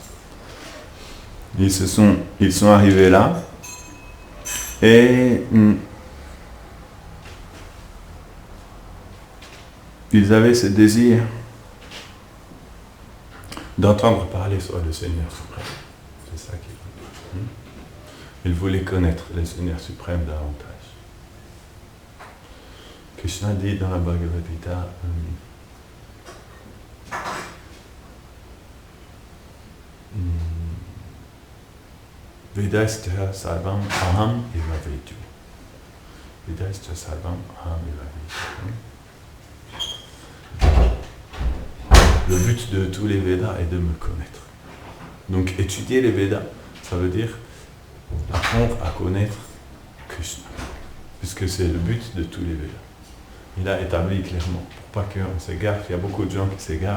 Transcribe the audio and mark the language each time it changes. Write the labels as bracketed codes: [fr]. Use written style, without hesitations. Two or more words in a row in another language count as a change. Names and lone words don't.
[fr] Ils sont arrivés là, et ils avaient ce désir d'entendre parler sur le Seigneur suprême. C'est ça qu'ils voulaient. Ils voulaient connaître le Seigneur suprême davantage. Krishna dit dans la Bhagavad Gita, [sa] वेदस्य सर्वम् अहम् एव वेद्यु. वेदस्य सर्वम् अहम् एव वेद्यु. [fr] Le but de tous les Védas est de me connaître. Donc étudier les Védas, ça veut dire apprendre à connaître Krishna. Puisque c'est le but de tous les Védas. Il a établi clairement, pour pas qu'on s'égare, il y a beaucoup de gens qui s'égarent.